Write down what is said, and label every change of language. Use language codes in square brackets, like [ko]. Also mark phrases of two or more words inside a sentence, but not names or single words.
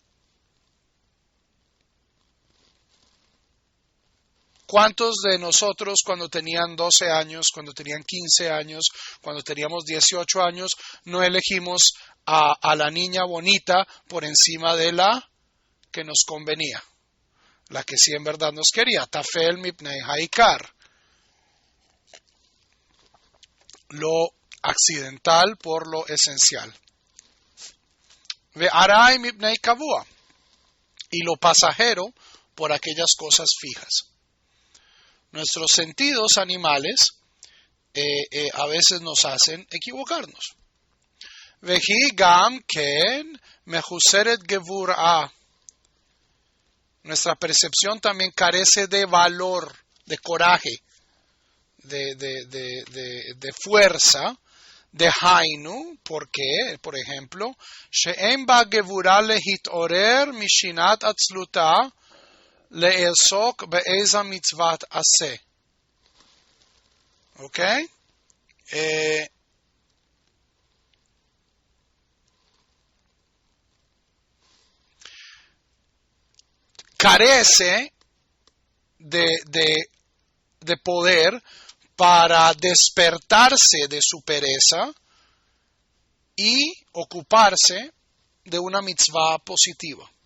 [es] ¿Cuántos de nosotros cuando tenían 12 años, cuando tenían 15 años, cuando teníamos 18 años, no elegimos a la niña bonita por encima de la que nos convenía? La que sí en verdad nos quería. [he] טפל מפני העיקר. [es] Lo accidental por lo esencial. [he] ועראי מפני קבוע. [es] Y lo pasajero por aquellas cosas fijas. Nuestros sentidos animales a veces nos hacen equivocarnos. [he] והיא גם כן מחוסרת גבורה. [es] Nuestra percepción también carece de valor, de coraje, de fuerza, de hainu, porque, por ejemplo, [he] שאין בה גבורה להתעורר משנת עצלותה לעסוק באיזה מצות עשה. ¿Ok? [es] Carece de poder para despertarse de su pereza y ocuparse de una mitzvah positiva.